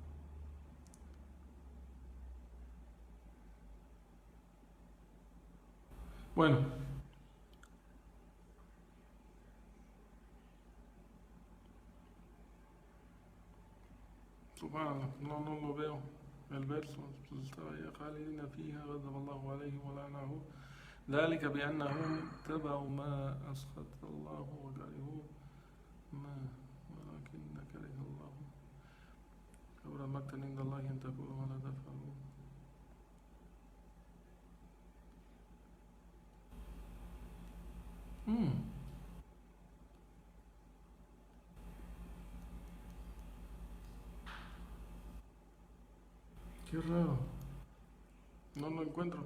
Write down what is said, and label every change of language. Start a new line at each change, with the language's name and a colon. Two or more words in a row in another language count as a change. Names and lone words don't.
Spanish: Bueno, subhanallah, no lo veo. El verso, pues estaba ya
Arabic: خالدين فيها غضب الله عليهم ولعنه ذلك بأنهم اتبعوا ما أسخط الله وكرهوا ما ولكن كره الله كبر مقتا عند الله أن تقولوا ما لا تفعلون.
Spanish: Mm, qué raro, no lo encuentro.